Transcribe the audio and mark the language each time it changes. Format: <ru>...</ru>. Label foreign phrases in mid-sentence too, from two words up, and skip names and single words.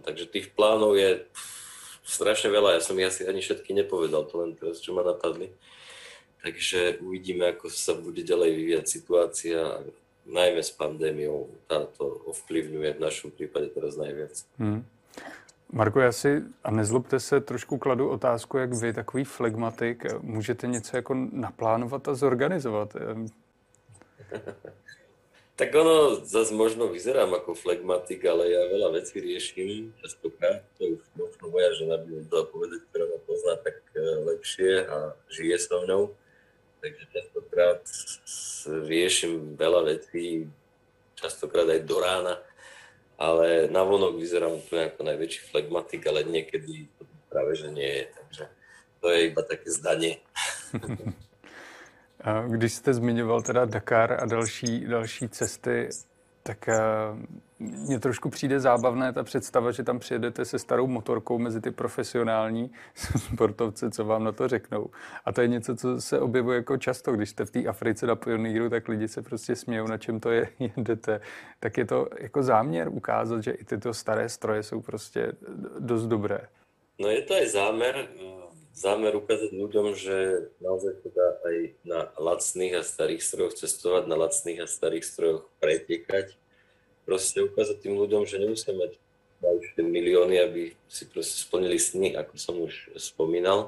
<sk>Takže tých plánov je strašne veľa, ja som ich asi ani všetky nepovedal, to len teraz, čo ma napadli. Takže uvidíme, ako sa bude ďalej vyvíjať situácia, najmä s pandémiou, táto ovplyvňuje v našom prípade teraz najviac.</sk> <cs>Marko, já si, a nezlobte se, trošku kladu otázku, jak vy, takový flegmatik, můžete něco jako naplánovat a zorganizovat?</cs> <sk>Tak ono zase možno vyzerám ako flegmatik, ale ja veľa vecí riešim, častokrát, to už možno moja žena by mi dala povedať, ktorá ma pozná tak lepšie a žije so mnou. Takže častokrát riešim veľa vecí, častokrát aj do rána, ale navonok vyzerám úplne ako najväčší flegmatik, ale niekedy to práve že nie je, takže to je iba také zdanie.</sk> <cs>Když jste zmiňoval teda Dakar a další cesty, tak mně trošku přijde zábavné ta představa, že tam přijedete se starou motorkou mezi ty profesionální sportovce, co vám na to řeknou. A to je něco, co se objevuje jako často, když jste v té Africe na pioníru, tak lidi se prostě smějou, na čem to jedete. Tak je to jako záměr ukázat, že i tyto staré stroje jsou prostě dost dobré.</cs> <sk>No je to aj zámer ukázať ľuďom, že naozaj sa dá aj na lacných a starých strojoch cestovať, na lacných a starých strojoch pretekať. Proste ukázať tým ľuďom, že nemusia mať určité milióny, aby si proste splnili sny, ako som už spomínal.</sk>